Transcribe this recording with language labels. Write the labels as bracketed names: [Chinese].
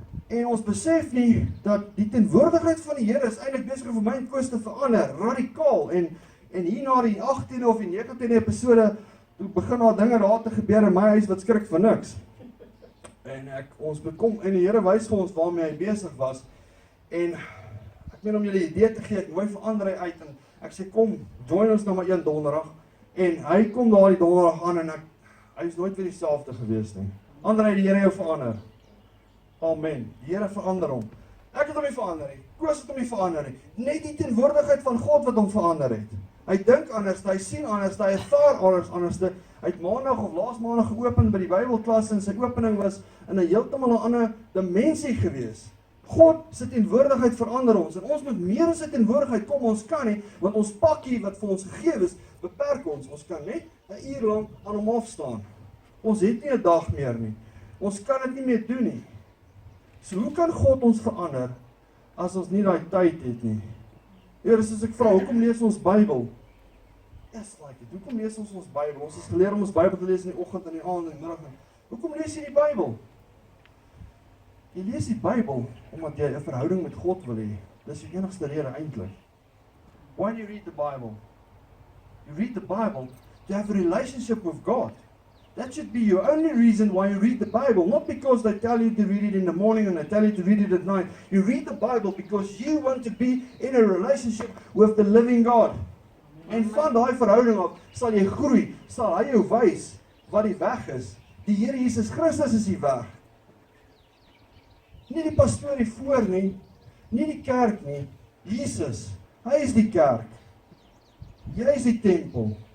[Afrikaans] En ons besef nie dat die teenwoordigheid van die Here is eintlik besig om vir my en Koos te verander, radikaal. En hier na die 18de of die 19de episode, toe begin daar dinge daar te gebeur in my huis wat skrik vir niks. En ons bekom, en die Here wys vir ons waarmee hy besig was. En ek meen om julle idee te gee, ek nooi verander hy uit en ek sê kom, join ons nou maar een donderdag. En hy kom daar die donderdag aan en hy is nooit weer dieselfde gewees nie. Andrei, die Here jou verander. Amen. Die Here verander hom. Ek het hom nie verander nie. Koos het hom nie verander nie. Net die teenwoordigheid van God wat hom verander het. Hy dink anders, hy sien anders, hy ervaar anders. Hy het maandag of laas maandag geopen by die Bybelklas en sy opening was in 'n heeltemal 'n ander dimensie gewees. God se teenwoordigheid verander ons en ons moet meer as sy teenwoordigheid kom, ons kan nie, want ons pakkie wat vir ons gegee is, beperk ons. Ons kan net 'n uur lank aan hom afstaan. Ons het nie 'n dag meer nie. Ons kan dit nie meer doen nie. So hoe kan God ons verander as ons nie daai tyd het nie? Eers as ek vra, hoekom lees ons Bybel? [English] Yes, like it. [Afrikaans] Hoekom lees ons Bybel? Ons is geleer om ons Bybel te lees in die oggend en die aand en die middag. Hoekom lees jy die Bybel? Jy lees die Bybel omdat jy 'n verhouding met God wil hê. Dis die enigste rede eintlik. [English] Why do you read the Bible? You read the Bible to have a relationship with God. That should be your only reason why you read the Bible, not because they tell you to read it in the morning and they tell you to read it at night. You read the Bible because you want to be in a relationship with the living God. [Afrikaans] En van daai verhouding af sal jy groei, sal hy jou wys wat die weg is. Die Here Jesus Christus is die weg. Nie die pastoor hier voor nie, nie die kerk nie, Jesus, hy is die kerk. Jy is die tempel.